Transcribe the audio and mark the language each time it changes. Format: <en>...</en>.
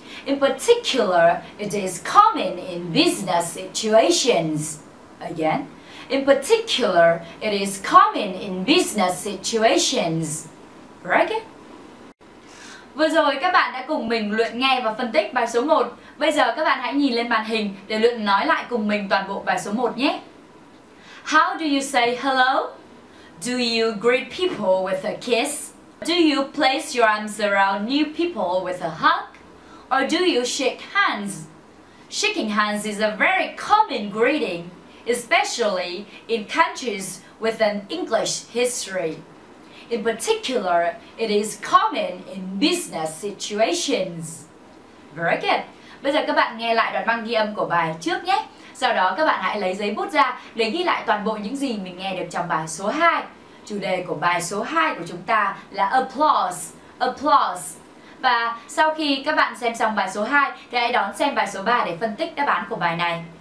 <en>In particular, it is common in business situations. Again. In particular, it is common in business situations. Very good.</en> <vi>Vừa rồi các bạn đã cùng mình luyện nghe và phân tích bài số 1. Bây giờ các bạn hãy nhìn lên màn hình để luyện nói lại cùng mình toàn bộ bài số 1 nhé.</vi> <en>How do you say hello? Do you greet people with a kiss? Do you place your arms around new people with a hug? Or do you shake hands? Shaking hands is a very common greeting, especially in countries with an English history. In particular, it is common in business situations. Very good.</en> <vi>Bây giờ các bạn nghe lại đoạn băng ghi âm của bài trước nhé. Sau đó các bạn hãy lấy giấy bút ra để ghi lại toàn bộ những gì mình nghe được trong bài số 2. Chủ đề của bài số 2 của chúng ta là applaud. Applaud. Và sau khi các bạn xem xong bài số 2 thì hãy đón xem bài số 3 để phân tích đáp án của bài này.</vi>